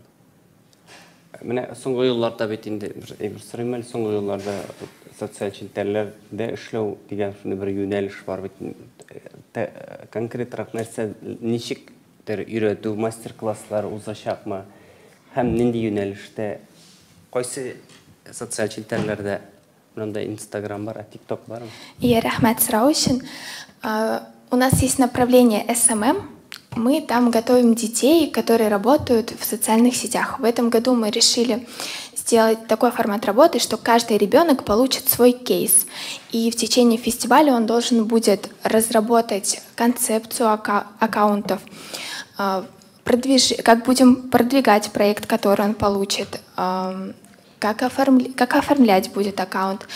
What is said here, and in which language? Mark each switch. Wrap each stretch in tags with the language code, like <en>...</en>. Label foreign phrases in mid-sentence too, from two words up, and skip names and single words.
<tt>Менә соңгы елларда бит инде бер сорыйм, соңгы елларда социаль челтәрләрдә эшләү дигән шундый бер юнәлеш бар бит. Конкретрак нәрсә, ничек өйрәтү, мастер-класслар узачакмы? Һәм нинди юнәлештә, кайсы социаль челтәрләрдә? Монда Инстаграм бар, а ТикТок бар?</tt> <ru>Я Рахмет Сраушин. У нас есть направление SMM. Мы там готовим детей, которые работают в социальных сетях. В этом году мы решили сделать такой формат работы, что каждый ребенок получит свой кейс. И в течение фестиваля он должен будет разработать концепцию аккаунтов, как будем продвигать проект, который он получит, как оформлять будет аккаунт.</ru>